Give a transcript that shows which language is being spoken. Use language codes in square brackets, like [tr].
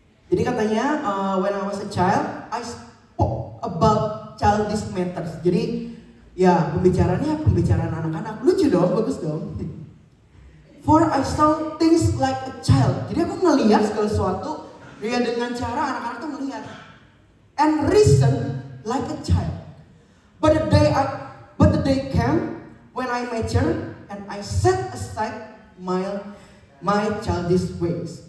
[id] Jadi katanya, [en] when I was a child, I spoke about childish matters. [id] Jadi, ya pembicaraan anak-anak. Lucu dong, bagus dong. [en] For I saw things like a child. [id] Jadi aku ngelihat segala sesuatu ya dengan cara anak-anak tuh melihat. [en] And reason like a child. But the day came when I matured and I set aside my childish ways.